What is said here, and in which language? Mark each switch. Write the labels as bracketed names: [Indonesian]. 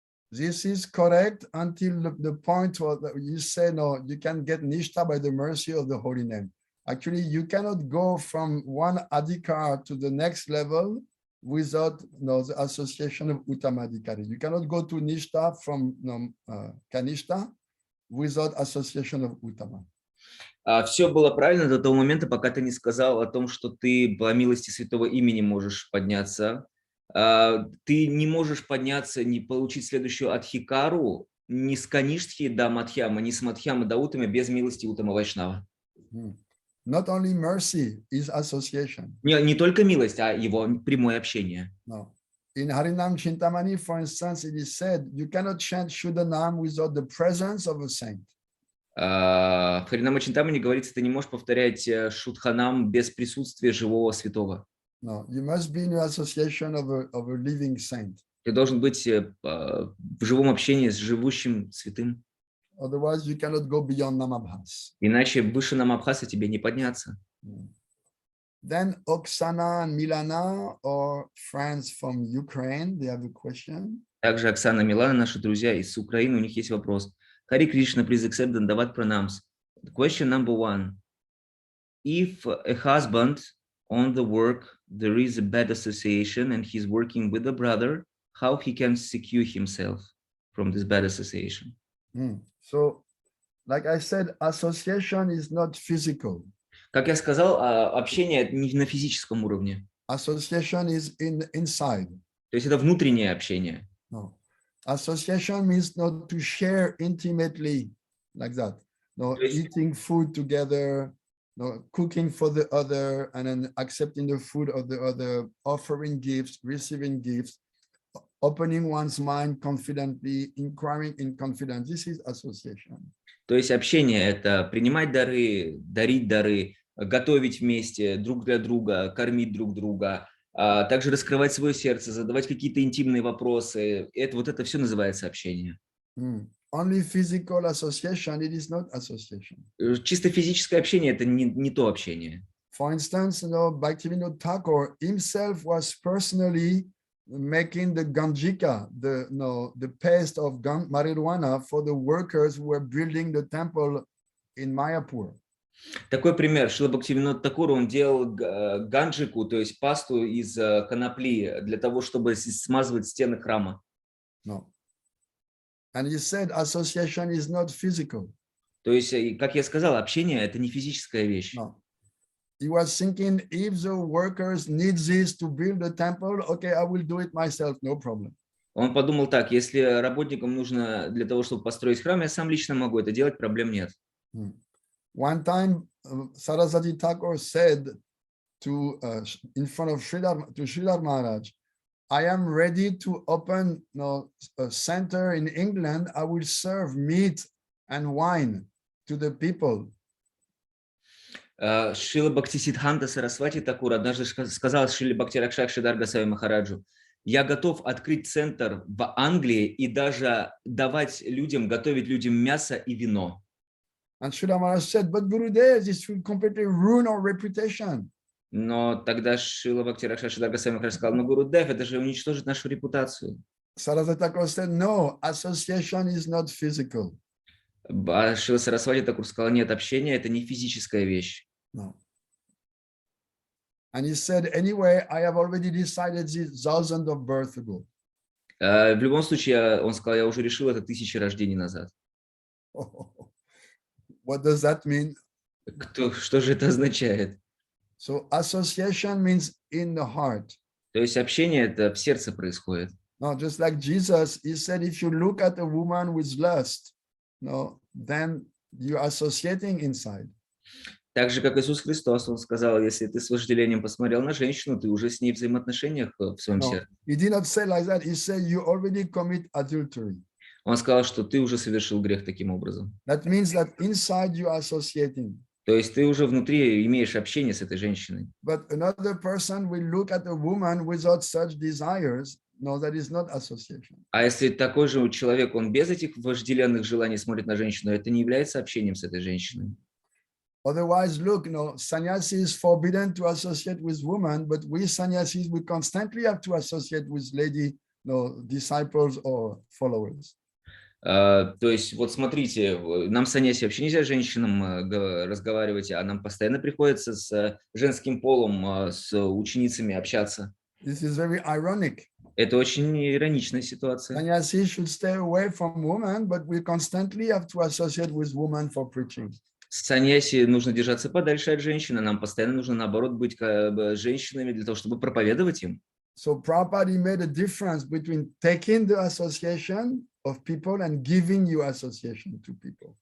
[English] This is correct until the point where you say, no, you can get Nishtha by the mercy of the holy name. Actually, you cannot go from one adhikar to the next level without the association of Uttamadhikari. You cannot go to Nishtha from Kanishta without association of Uttama. [Russian] Все было правильно до того момента, пока ты не сказал о том, что ты по милости святого имени можешь подняться. Ты не можешь подняться, не получить следующую адхикару ни с Каништхи до Мадхьяма, ни с Мадхьяма до Уттамы без милости Уттама Вайшнава. [English] Not only mercy is association. [Russian] Не только милость, а его прямое общение. [English] No. In Harinam Chintamani, for instance, it is said, you cannot chant Shuddhanam without the presence of a saint. [Russian] В Харинама Чинтамани говорится, ты не можешь повторять Шуддханам без присутствия живого святого. [English] No, you must be in the association of a living saint. [Russian] Ты должен быть в живом общении с живущим святым. [English] Otherwise, you cannot go beyond Namabhas. [Russian] Иначе выше намабхаса тебе не подняться. [English] Then Oksana and Milana, or friends from Ukraine, they have a question. [Russian] Также Оксана, Милана, наши друзья из Украины, у них есть вопрос. [English] Хари Кришна, please accept and Davat pranams. Question number 1. If a husband on the work, there is a bad association and he's working with a brother, how he can secure himself from this bad association? So, like I said, association is not physical. [Russian] Как я сказал, общение не на физическом уровне. [English] Association is inside. [Russian] То есть это внутреннее общение. [English] No. Association means not to share intimately like that. No, eating food together, no, cooking for the other, and then accepting the food of the other, offering gifts, receiving gifts, opening one's mind confidently, inquiring in confidence. This is association. [Russian] То есть общение – это принимать дары, дарить дары, готовить вместе друг для друга, кормить друг друга, также раскрывать свое сердце, задавать какие-то интимные вопросы. Это все называется общение. [English] Only physical association, it is not association. [Russian] Чисто физическое общение – это не то общение. [English] For instance, Bhaktivinoды Tхакура himself was personally making the ganjika, the paste of marijuana for the workers who were building the temple in Mayapur. [Russian] Такой пример. Шрила Бхактивиноды Тхакура, он делал ганджику, то есть пасту из конопли, для того, чтобы смазывать стены храма. [English] No. And he said association is not physical. [Russian] То есть, как я сказал, общение – это не физическая вещь. [English] No. He was thinking, if the workers need this to build the temple, okay, I will do it myself, no problem. [Russian] Он подумал так: если работникам нужно для того, чтобы построить храм, я сам лично могу это делать, проблем нет. [English] One time, Saraswati Thakur said in front of Sridhar Maharaj, I am ready to open a center in England. I will serve meat and wine to the people. [Russian] Шрила Бхактисиддханта Сарасвати Такур однажды сказал Шриле Бхакти-Ракшакши Даргасаве Махараджу: я готов открыть центр в Англии и даже давать людям, готовить людям мясо и вино. [English] And Sridhar Maharaj said, but Gurudev, this will completely ruin our reputation. [Russian] Но тогда Шрила Бхакти-Ракшакши Даргасаве Махарадж сказал: но Гурудев, это же уничтожит нашу репутацию. [English] Saraswati Thakur said, no, association is not physical. [Russian] А Шрила Сарасвати Такур сказал: нет, общение – это не физическая вещь. [English] No. And he said, anyway, I have already decided this thousands of births ago. [Russian] В любом случае, он сказал, я уже решил это 1000 рождений назад. [English] What does that mean? [Russian] Что же это означает? [English] So association means in the heart. [Russian] То есть общение это в сердце происходит. [English] No, just like Jesus, he said, if you look at a woman with lust, then you're associating inside. [Russian] Так же, как Иисус Христос, он сказал, если ты с вожделением посмотрел на женщину, ты уже с ней в взаимоотношениях в своем сердце. [English] He did not say like that. He said, you already commit adultery. [Russian] Он сказал, что ты уже совершил грех таким образом. [English] That means that inside you are associating. [Russian] То есть ты уже внутри имеешь общение с этой женщиной. [English] But another person will look at a woman without such desires. No, that is not association. [Russian] А если такой же человек, он без этих вожделенных желаний смотрит на женщину, это не является общением с этой женщиной. [English] Otherwise, look, sannyasi is forbidden to associate with women, but we sannyasis, we constantly have to associate with lady, disciples or followers. [Russian] То есть, вот смотрите, нам саньяси вообще нельзя с женщинам разговаривать, а нам постоянно приходится с женским полом, с ученицами общаться. [English] This is very ironic. [Russian] Это очень ироничная ситуация. [English] Sannyasi should stay away from women, but we constantly have to associate with women for preaching. [Russian] Саньяси нужно держаться подальше от женщин, а нам постоянно нужно, наоборот, быть женщинами для того, чтобы проповедовать им. [English] So Prabhupada made a difference between taking the association of people and giving you association to people.